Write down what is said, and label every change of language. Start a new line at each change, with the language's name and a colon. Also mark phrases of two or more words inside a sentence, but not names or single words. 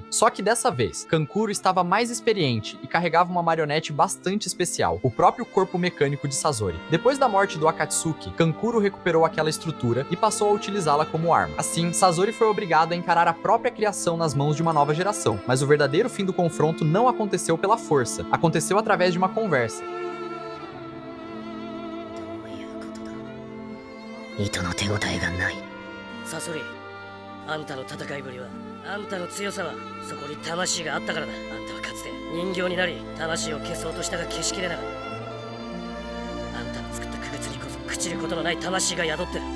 Portuguese: Só que dessa vez, Kankuro estava mais experiente e carregava uma marionete bastante especial, o próprio corpo mecânico de Sasori. Depois da morte do Akatsuki, Kankuro recuperou aquela estrutura e passou a utilizá-la como arma. Assim, Sasori foi obrigado a encarar a própria própria criação nas mãos de uma nova geração. Mas o verdadeiro fim do confronto não aconteceu pela força, aconteceu através de uma conversa.
Japanese: どういうことだ。糸の手応えがない。サソリ、あんたの戦いぶりは、あんたの強さはそこに魂があったからだ。あんたはかつて人形になり魂を消そうとしたが消しきれなかった。あんたの作った区別にこそ朽ちることのない魂が宿ってる。